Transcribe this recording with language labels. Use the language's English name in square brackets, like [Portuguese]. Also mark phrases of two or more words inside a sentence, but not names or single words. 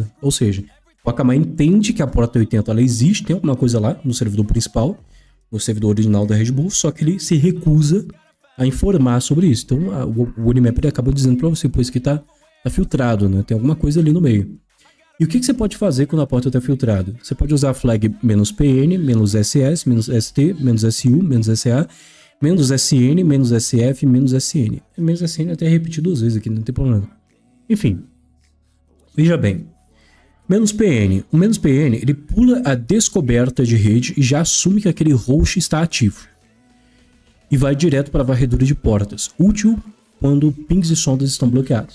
[Portuguese] Ou seja, o Akamai entende que a porta 80 ela existe, tem alguma coisa lá no servidor principal, no servidor original da Red Bull, só que ele se recusa a informar sobre isso. Então, o Nmap ele acaba dizendo pra você, pois que tá filtrado, né? Tem alguma coisa ali no meio. E o que você pode fazer quando a porta está filtrada? Você pode usar a flag "-pn", "-ss", "-st", "-su", "-sa", "-sn", "-sf", "-sn". "-sn" até repetir duas vezes aqui, não tem problema. Enfim, veja bem. "-pn". O "-pn" ele pula a descoberta de rede e já assume que aquele host está ativo. E vai direto para a varredura de portas, útil quando pings e sondas estão bloqueados.